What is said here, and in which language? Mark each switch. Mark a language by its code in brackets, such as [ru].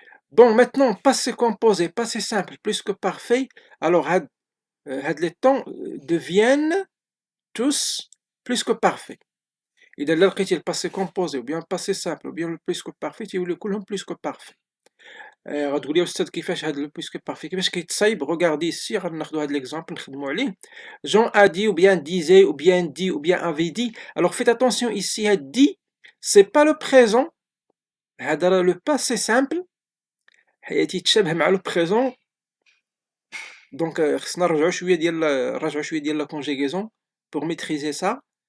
[fr] Bon maintenant passé composé, passé simple, plus que parfait, alors les temps deviennent tous plus que parfaits. [ar] إذا لقيتي [fr] le passé composé ou bien le passé simple ou bien le plus que parfait [ar] تيوليو كلهم [fr] plus que parfait. [ar] غتقول لي أستاذ كيفاش هاد le plus que parfait كيفاش كيتصايب؟ [fr] regardez ici [ar] غناخدو هاد l'exemple نخدمو عليه. [fr] Jean a dit ou bien disait ou bien dit ou bien avait dit. Alors faites attention ici هاد dit c'est pas le présent [ar] هذا راه [fr] le passé simple [ar] تيتشابه مع [fr] le présent donc [ar] خصنا نرجعو شوية ديال [fr] la conjugaison pour maîtriser ça.